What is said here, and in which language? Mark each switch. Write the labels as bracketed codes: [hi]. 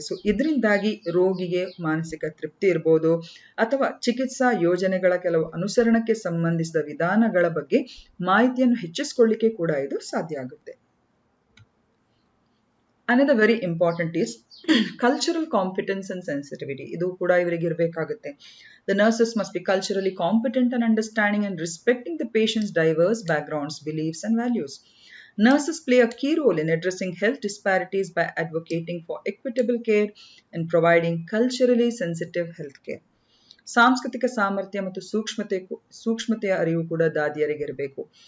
[kn] So ಇದರಿಂದಾಗಿ ರೋಗಿಗೆ ಮಾನಸಿಕ ತೃಪ್ತಿ ಇರ್ಬೋದು ಅಥವಾ ಚಿಕಿತ್ಸಾ ಯೋಜನೆಗಳ ಕೆಲವು ಅನುಸರಣಕ್ಕೆ ಸಂಬಂಧಿಸಿದ ವಿಧಾನಗಳ ಬಗ್ಗೆ ಮಾಹಿತಿಯನ್ನು ಹೆಚ್ಚಿಸಿಕೊಳ್ಳಿಕ್ಕೆ ಕೂಡ ಇದು ಸಾಧ್ಯ ಆಗುತ್ತೆ. [en] Another very important is cultural competence and sensitivity. [kn] ಇದು ಕೂಡ ಇವರಿಗೆ ಇರಬೇಕಾಗುತ್ತೆ. [en] The nurses must be culturally competent and understanding and respecting the patient's diverse backgrounds, beliefs and values. Nurses play a key role in addressing health disparities by advocating for equitable care and providing culturally sensitive health care. [kn] ಸಾಂಸ್ಕೃತಿಕ ಸಾಮರ್ಥ್ಯ ಮತ್ತು ಸೂಕ್ಷ್ಮತೆಯ ಅರಿವು ಕೂಡ ದಾದಿಯರಿಗೆ ಇರಬೇಕು.